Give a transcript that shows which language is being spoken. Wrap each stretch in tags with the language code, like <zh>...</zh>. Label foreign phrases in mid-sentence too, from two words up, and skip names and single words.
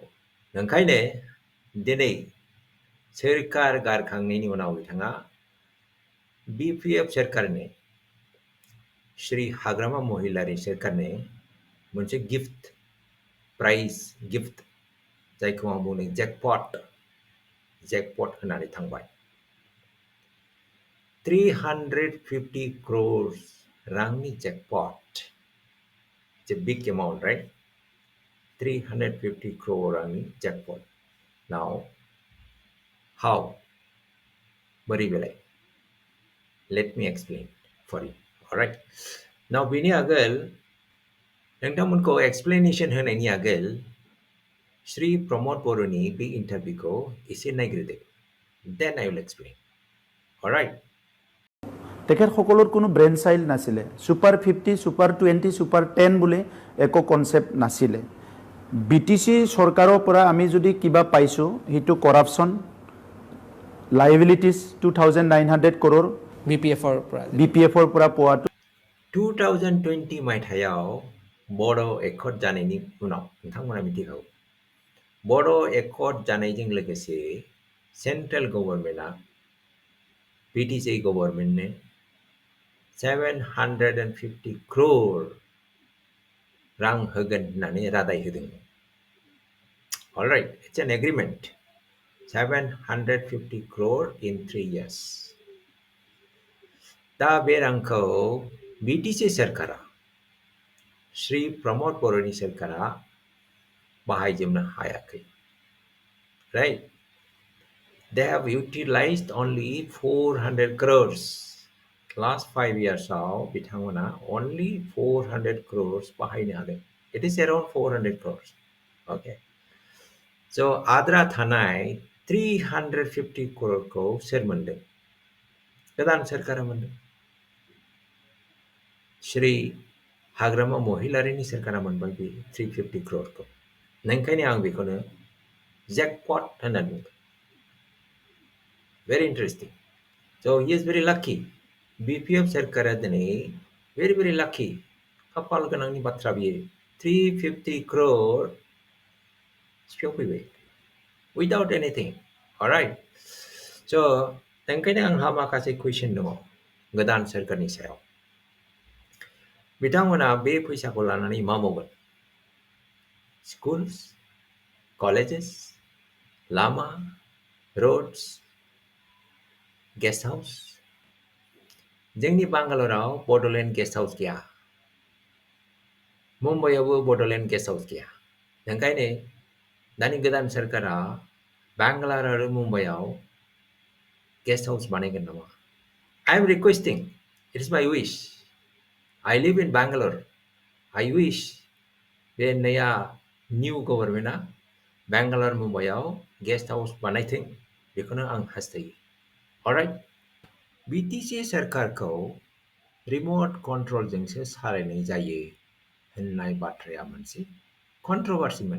<brx>ओंखायनो दिनै सोरखार गारखांनायनि उनाव बिथाङा BPF सोरखारनो श्री हाग्रामा महिलारि सोरखारनो मोनसे</brx> <en>gift prize gift</en> <brx>जायखौ आं बुंदों जेकपट होनानै थांबाय। 350 crores रांनि जेकपट।</brx> <en>It's a big amount, right? 350 crore</en> <brx>रांनि जेकपट.</brx> <en>Now, how?</en> <brx>बोरै बेलाय?</brx> <en>Let me explain for you. Alright. Now,</en> <brx>बेनि आगोल नोंथांमोनखौ एक्सप्लेनेशन होनायनि आगोल श्री प्रमद बर'नि बे इन्टारभिउखौ एसे नायग्रोदो।</brx> <en>Then I will explain. Alright.</en> <as>তেখেতসকলৰ কোনো</as> <en>brain child</en> <as>নাছিলে। ছুপাৰ 50, ছুপাৰ 20, ছুপাৰ 10 বুলি একো কনচেপ্ট নাছিলে। BTC চৰকাৰৰ পৰা আমি যদি কিবা পাইছোঁ সেইটো কৰাপশ্যন, লাইবিলিটিজ 2,900 crore BPFৰ পৰা পোৱাটো।</as> <brx>2020 मायथाइयाव बड' एकर्ड जानायनि उनाव नोंथांमोना मिथिखागौ। बड' एकर्ड जानायजों लोगोसे</brx> <en>central government</en> <brx>BTC गभर्नमेन्टनो 750 crore रां होगोन होननानै रादाय होदोंमोन।</brx> <en>Alright, it's an agreement. 750 crore in 3 years.</en> <brx>दा बे रांखौ BTC सोरखारा श्री प्रमद बर'नि सोरखारा बाहायजोबनो हायाखै।</brx> <en>Right? They have utilized only 400 crores. Last 5 years</en> <brx>आव बिथांमोना</brx> <en>only 400 crores</en> <brx>बाहायनो हादों.</brx> <en>It is around 400 crores. Okay. So</en> <brx>आद्रा थानाय 350 crore खौ सोर मोनदों? गोदान सोरखारा मोनदों। श्री हाग्रामा महिलारिनि सोरखारा मोनबाय बे 350 crore खौ। ओंखायनो आं बेखौनो जेकपट होननानै बुंदों।</brx> <en>Very interesting. So he is very lucky.</en> <brx>BPF सोरखारा दिनै</brx> <en>very lucky.</en> <brx>खाफाल गोनांनि बाथ्रा बियो। 350 crore सिफियाव फैबाय।</brx> <en>without anything. Alright. So,</en> <brx>ओंखायनो आंहा माखासे कुइसन दङ गोदान सोरखारनि सायाव। बिथांमोना बे फैसाखौ लानानै मा मावगोन?</brx> <en>schools, colleges, लामा, roads, guest house.</en> <brx>जोंनि बांगालराव बड'लेण्ड</brx> <en>guest house</en> <brx>गैया। मुम्बाइआवबो बड'लेण्ड</brx> <en>guest house</en> <brx>गैया। ओंखायनो दानि गोदान सोरखारा बांगालर आरो मुम्बाइआव</brx> <en>guest house</en> <brx>बानायगोन नामा?</brx> <en>I am requesting, it is my wish. I live in Bangalore. I wish</en> <brx>बे नया</brx> <en>new government</en> <brx>बेंगालर मुम्बाइआव</brx> <en>guest house</en> <brx>बानायथों बेखौनो आं हास्थायो। अलराइट, बिटिसि सोरखारखौ</brx> <en>remote control</en> <brx>सालायनाय जायो होननाय बाथ्राया मोनसे कन्ट्रभार्सिमोन।</brx>